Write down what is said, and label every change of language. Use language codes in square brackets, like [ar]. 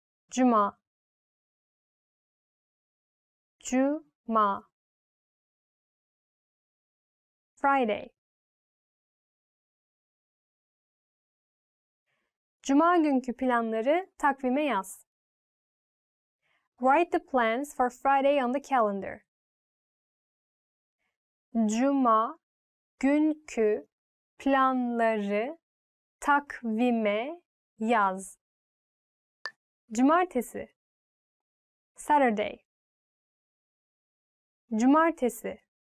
[tr] Cuma. Cuma. [en] Friday. [tr] Cuma günkü planları takvime yaz. [en] Write the plans for Friday on the calendar. [tr] Cuma günkü planları takvime yaz. Cumartesi. Saturday. Cumartesi.